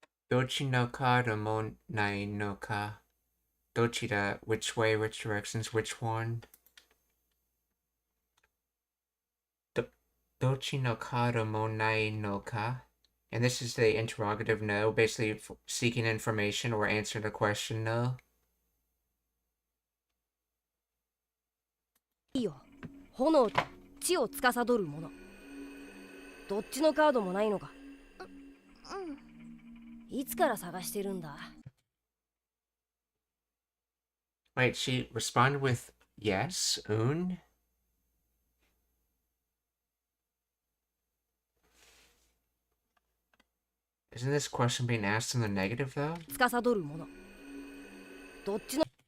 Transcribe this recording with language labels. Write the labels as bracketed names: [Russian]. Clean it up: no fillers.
[Japanese] Dochi no kado mo nai no ka. Dochira, [English] which way, which directions, which one? [Japanese] Dochi no kado mo nai no ka. [English] And this is the interrogative no, basically seeking information or answering the question no. [Japanese] いいよ、炎と地を司るもの。どっちのカードもないのか。いつから探してるんだ。 [English] Wait, she responded with yes, un? Isn't this question being asked in the negative though? [Japanese] 司るもの。どっちの。